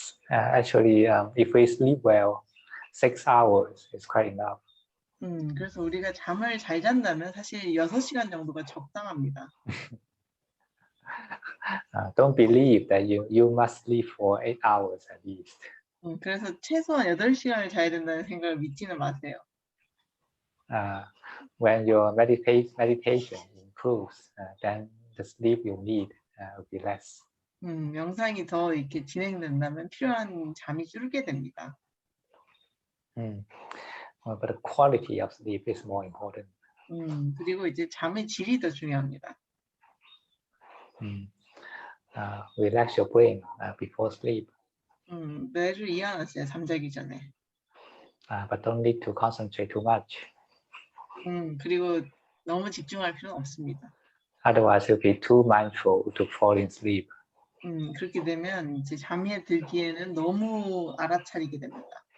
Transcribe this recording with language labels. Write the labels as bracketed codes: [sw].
[en] Actually, if we sleep well, 6 hours is quite enough. [ko] 그래서 우리가 잠을 잘 잔다면 사실 6시간 정도가 적당합니다. [en] Don't believe that you must sleep for 8 hours at least. [ko] 그래서 최소한 8시간을 자야 된다는 생각을 믿지는 마세요. [en] When your meditation improves, then the sleep you need will be less. [ko] 명상이 더 이렇게 진행된다면 필요한 잠이 줄게 됩니다. [en] but the quality of sleep is more important. [ko] 그리고 이제 잠의 질이 더 중요합니다. [en] Relax your brain before sleep, [ko] 뇌를 이완하세요, 잠자기 전에. [en] but don't need to concentrate too much. [ko] 그리고 너무 집중할 필요는 없습니다. [en] Otherwise, you'll be too mindful to fall in sleep. [ko] 그렇게 되면 이제 잠에 들기에는 너무 알아차리게 됩니다.